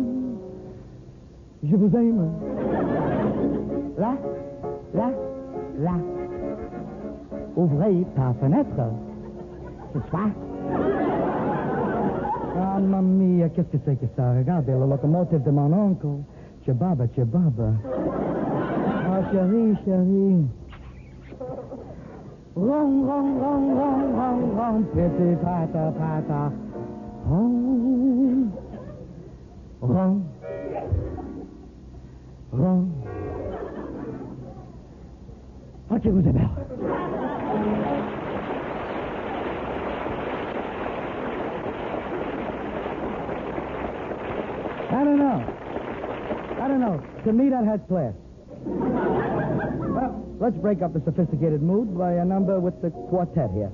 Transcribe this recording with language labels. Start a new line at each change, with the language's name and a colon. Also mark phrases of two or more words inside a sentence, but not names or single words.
French: Je vous aime. Là, là, là. Ouvrez ta fenêtre. Ce soir. Ah,
Italian: mamma mia,
French: qu'est-ce que c'est que ça? Regardez, la locomotive de mon oncle. Chebaba, chebaba. Oh, chérie, chérie. Rong, rong, rong, rong, rong, rong. Piti, pata, pata. Rong. Rong. Rong. Ok, vous êtes belle.
English: I don't know. To me, that has class. Well, let's break up the sophisticated mood by a number with the quartet here.